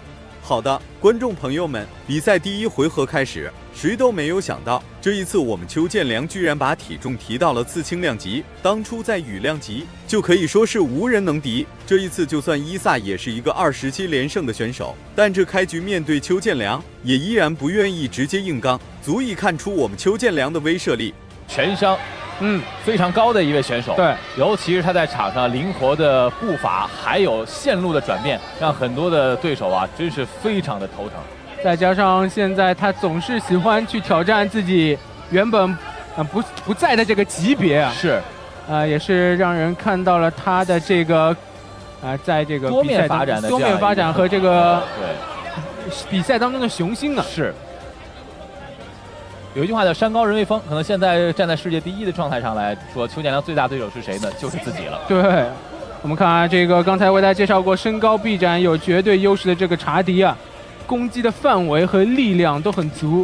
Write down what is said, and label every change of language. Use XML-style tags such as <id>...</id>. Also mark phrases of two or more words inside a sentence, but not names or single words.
<zh>好的，觀眾朋友們，比賽第1回合開始，誰都沒有想到，這一次我們邱建良居然把體重提到了次輕量級，當初在羽量級就可以說是無人能敵。這一次就算伊薩也是一個27連勝的選手，但這開局面對邱建良也依然不願意直接硬剛，足以看出我們邱建良的威懾力。全商非常高的一位選手，对，尤其是他在場上靈活的步伐，還有線路的轉變，讓很多的對手啊，真是非常的頭疼。再加上現在他總是喜歡去挑戰自己原本不在的這個級別啊，是，也是讓人看到了他的這個在這個多面發展的多面發展和這個對比賽當中的雄心啊，是。有一句話叫山高人为峰，可能現在站在世界第1的狀態上來說，邱建良最大對手是誰呢？就是自己了。對，我們看啊，這個剛才為大家介紹過，身高臂展有絕對優勢的這個查迪啊，攻擊的範圍和力量都很足。</zh>